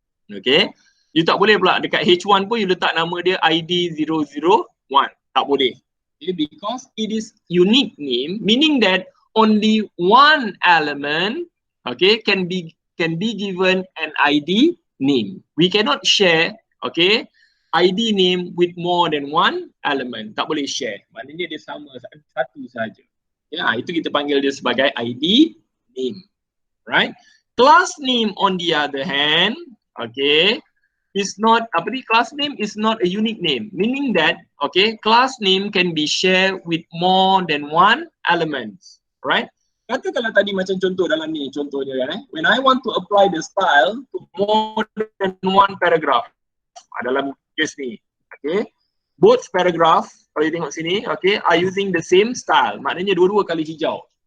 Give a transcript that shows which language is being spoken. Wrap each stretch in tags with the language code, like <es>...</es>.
<ms>Okay, you tak boleh pula dekat H1 pun you letak nama dia ID 001. Tak boleh.</ms> <en>Okay, because it is unique name, meaning that only one element, okay, can be given an ID name. We cannot share, okay, ID name with more than one element.</en> <ms>Tak boleh share. Maknanya dia sama satu saja. Ya, itu kita panggil dia sebagai ID name.</ms> <en>Right? Class name on the other hand, okay, is not, class name is not a unique name. Meaning that, okay, class name can be shared with more than one element. Right?</en> <ms>Katakanlah tadi macam contoh dalam ni, contohnya kan,</ms> <en>when I want to apply the style to more than one paragraph,</en> <ms>dalam case ni,</ms> <en>okay, both paragraph,</en> <ms>kalau you tengok sini,</ms> <en>okay, are using the same style,</en> <ms>maknanya dua-dua kali hijau.</ms>